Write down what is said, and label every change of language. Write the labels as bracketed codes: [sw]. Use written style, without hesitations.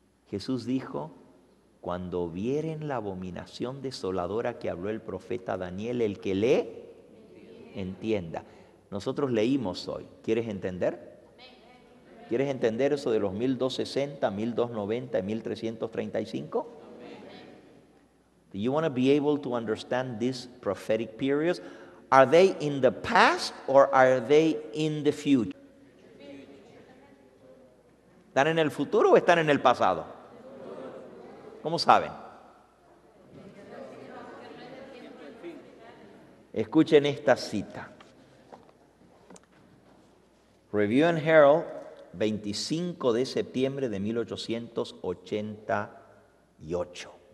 [es] Jesús dijo, cuando vieren la abominación desoladora que habló el profeta Daniel, el que lee, entienda. Nosotros leímos hoy. ¿Quieres entender? ¿Quieres entender eso de los 1260, 1290 y 1335? [en] Do you want to be able to understand these prophetic periods? Are they in the past or are they in the future? [es] ¿Están en el futuro o están en el pasado? ¿Cómo saben? Escuchen esta cita. Review and Herald, 25 de septiembre de 1888.